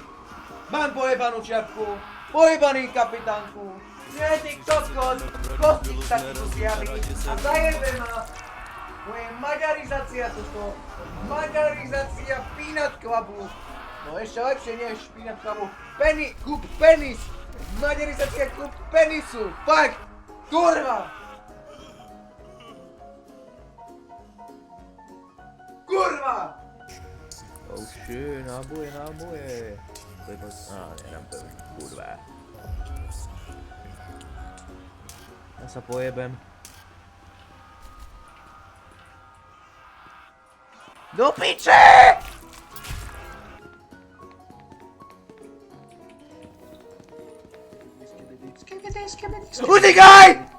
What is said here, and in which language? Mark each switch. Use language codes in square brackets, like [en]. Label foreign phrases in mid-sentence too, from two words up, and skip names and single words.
[sk] Mám pojebanú čiapku, pojebaný kapitánku. Nie, ty kokot, kostík sa tu zjaví a zajebe ma. To je maďarizácia toto. Maďarizácia [en] peanut clubu. [sk] No ešte lepšie než [en] peanut clubu. [sk] Kup penis. Maďarizácia kup penisu. Fakt. Kurva. Kurva. [en] Oh shit, [sk] náboje. To je moc... nenám to, kurva. Ja sa pojebem. Do piče! Utekaj!